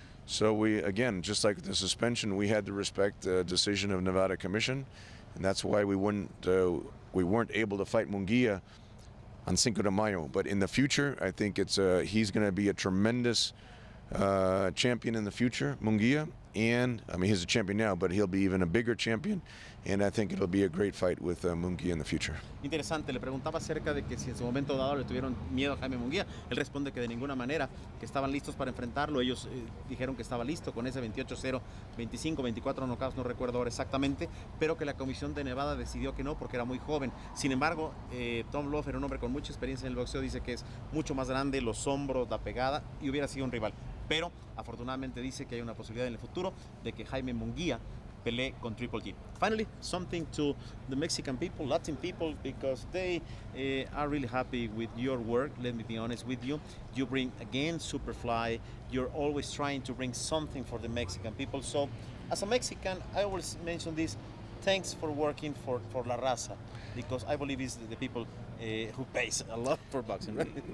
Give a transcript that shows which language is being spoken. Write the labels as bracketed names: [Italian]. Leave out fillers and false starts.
[English] So we, again, just like the suspension, we had to respect the decision of Nevada Commission, and that's why we weren't able to fight Munguía on Cinco de Mayo. But in the future, I think he's going to be a tremendous champion in the future, Munguía. And I mean, he's a champion now, but he'll be even a bigger champion. And I think it'll be a great fight with Munguía in the future. [Spanish] Interesante, le preguntaba acerca de que si en su momento dado le tuvieron miedo a Jaime Munguía. Él responde que de ninguna manera, que estaban listos para enfrentarlo. Ellos dijeron que estaba listo con ese 28-0, 25, 24 knockouts, no recuerdo ahora exactamente, pero que la Comisión de Nevada decidió que no porque era muy joven. Sin embargo, Tom Loeffler, un hombre con mucha experiencia en el boxeo, dice que es mucho más grande, los hombros, la pegada, y hubiera sido un rival. Pero afortunadamente dice que hay una posibilidad en el futuro de que Jaime Munguía pelee con Triple G. [English] Finally, something to the Mexican people, Latin people, because they are really happy with your work. Let me be honest with you. You bring, again, Superfly. You're always trying to bring something for the Mexican people. So, as a Mexican, I always mention this. Thanks for working for La Raza, because I believe it's the people who pays a lot for boxing, right?